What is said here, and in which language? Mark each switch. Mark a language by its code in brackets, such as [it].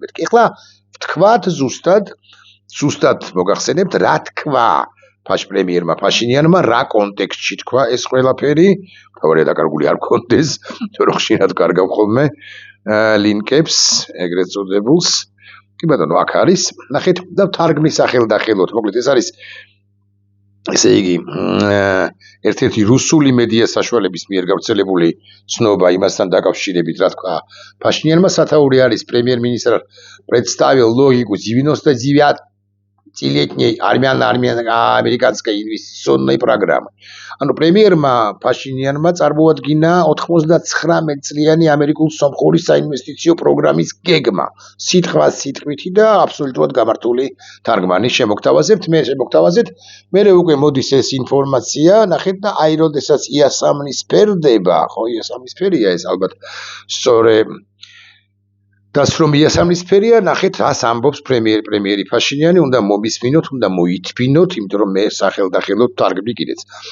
[ka] მეთქი ახლა ვთქვათ ზუსტად მოგახსენებთ რა თქვა პრემიერმა ფაშინიანმა, რა კონტექსტში თქვა ეს ყველაფერი, თავარია დაკარგული არ მქონდეს, თორე ხშირად კარგავ ხოლმე ლინკებს, ეგრეთ წოდებულს. კი ბატონო, აქ არის. ნახეთ და თარგმნის სახელდახელოთ. მოკლედ ეს არის ესე იგი ერთ-ერთი რუსული მედია საშუალების მიერ გავრცელებული ცნობა იმასთან დაკავშირებით, რა თქვა ფაშინიანმა. სათაური არის პრემიერ-მინისტრ [ru] представил логику 99-летней армяно-американской инвестиционной программы. [ka] ანუ პრემიერმა ფაშინიანმა წარმოადგინა 99 წლიანი ამერიკულ-სომხური საინვესტიციო პროგრამის გეგმა. სიტყვა სიტყვითი და აბსოლუტურად გამართული თარგმანი შემოგთავაზებთ. მე უკვე მოდის ეს ინფორმაცია, ნახეთ და აი როდესაც იასამნისფერდება, ხო იასამნისფერია ეს ალბათ სწორე დასრომ იასამნისფერია, ნახეთ რას ამბობს პრემიერი ფაშინიანი, უნდა მომისმინოთ, უნდა მოითბინოთ, იმიტომ რომ მე სახელდახელოდ თარგმნი კიდეც.